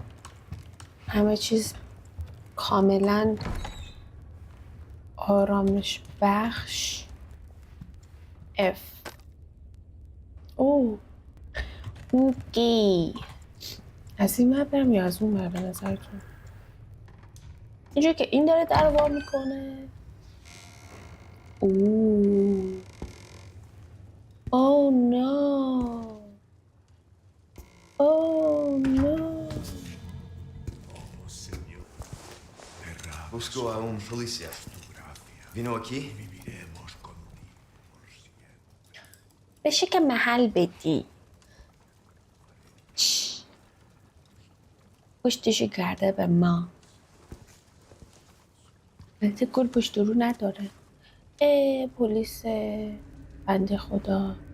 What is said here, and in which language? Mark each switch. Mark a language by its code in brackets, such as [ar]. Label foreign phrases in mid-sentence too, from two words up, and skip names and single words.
[fa] همه چیز کاملا آرامش بخش. اوکی. از این برم یا از اون بر به نظرتون؟ اینجور که این داره در وا میکنه. [en] Oh no. [es] Busco a un policía. Vino aquí? [fa] بشه که محل بدی. پشتشو کرده به ما. البته گل پشت رو نداره. پلیس بنده خدا.